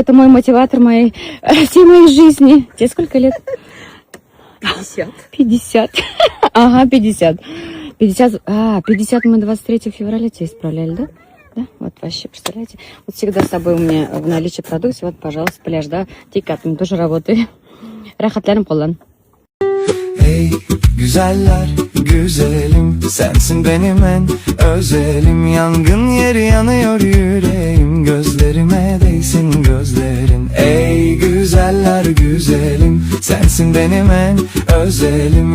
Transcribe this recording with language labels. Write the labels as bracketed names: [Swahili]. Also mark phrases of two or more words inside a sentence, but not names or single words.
[Russian] Это мой мотиватор всей моей жизни. Тебе сколько лет? 50. 50. Ага, 50. 50 мы 23 февраля тебе исправляли, да? Да? Вот вообще, представляете? Вот всегда с собой у меня в наличии продукции. Вот, пожалуйста, пляж, да? Тикатым тоже работаю. Rahatlarım kullan. [Turkish] Hey güzeller güzelim, sensin benim en özelim. Yangın yeri yanıyor yüreğim, gözlerime değsin gözlerin. Ey güzeller güzelim, sensin benim en özelim.